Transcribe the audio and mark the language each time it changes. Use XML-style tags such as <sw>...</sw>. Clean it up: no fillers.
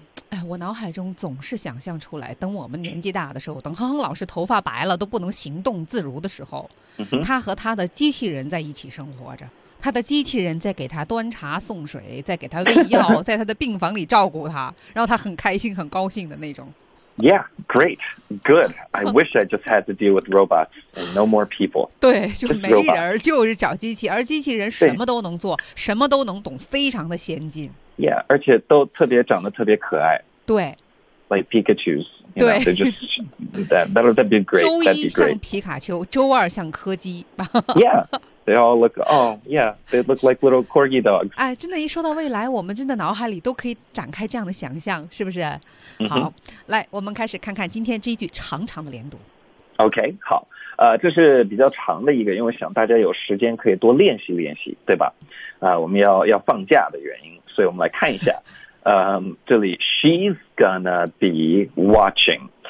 <zh>哎，我脑海中总是想象出来，等我们年纪大的时候，等哼哼老师头发白了都不能行动自如的时候、嗯，他和他的机器人在一起生活着。他的机器人在给他端茶送水，在给他喂药，在他的病房里照顾他，然后他很开心很高兴的那种。</zh> <en>Yeah, great, good. I wish I just had to deal with robots and no more people.</en> <zh>对，就没人，就是小机器，而机器人什么都能做，什么都能懂，非常的先进。 Yeah, 而且都特别长得特别可爱。对，</zh> <en>Like Pikachus.</en> <zh>对，</zh> <en>That'd be great.</en> <zh>周一像皮卡丘，周二像柯基。</zh> <en>Yeah, they all look, oh yeah, they look like little corgi dogs.</en> <zh>哎，真的，一说到未来，我们真的脑海里都可以展开这样的想象，是不是？好， mm-hmm. 来，我们开始看看今天这一句长长的连读。 OK, 好，这是比较长的一个，因为想大家有时间可以多练习练习，对吧？我们要放假的原因，所以我们来看一下，这里 she's gonna be watching。</zh>